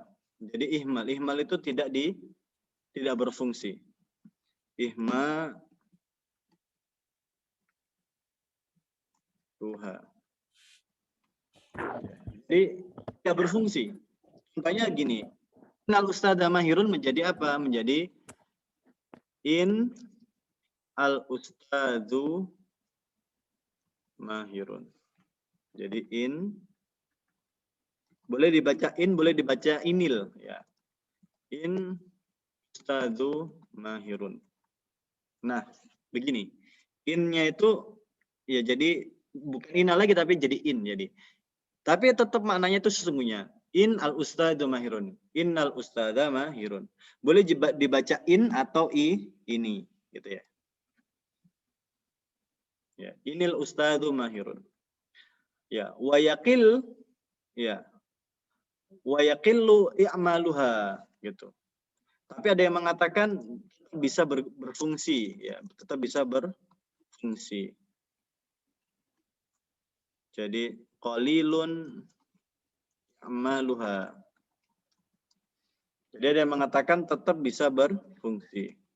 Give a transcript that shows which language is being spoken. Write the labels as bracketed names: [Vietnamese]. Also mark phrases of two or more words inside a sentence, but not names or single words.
[Indonesian] Jadi ihmal itu tidak berfungsi. Ihmaluha. Jadi tidak berfungsi. Contohnya gini. [Arabic] إن الأستاذ ماهر [Indonesian] menjadi apa? [Arabic] Menjadi إن الأستاذ ماهر. [Indonesian] Jadi in boleh dibaca in, boleh dibaca inil ya. [Arabic] إن أستاذ ماهر. [Indonesian] Nah, begini. In-nya itu ya jadi bukan ina lagi tapi jadi in jadi. Tapi tetap maknanya itu sesungguhnya. [Arabic] إن الأستاذ ماهر. إن الأستاذ ماهر. [Indonesian] Boleh dibaca in atau ini gitu ya. Ya, [Arabic] إن الأستاذ ماهر. [Indonesian] Ya, [Arabic] ويقل [Indonesian] ya. [Arabic] ويقل إعمالها gitu. [Indonesian] Tapi ada yang mengatakan bisa berfungsi ya, tetap bisa berfungsi. [Arabic] Jadi قليل عملها. [Indonesian] Jadi ada yang mengatakan tetap bisa berfungsi.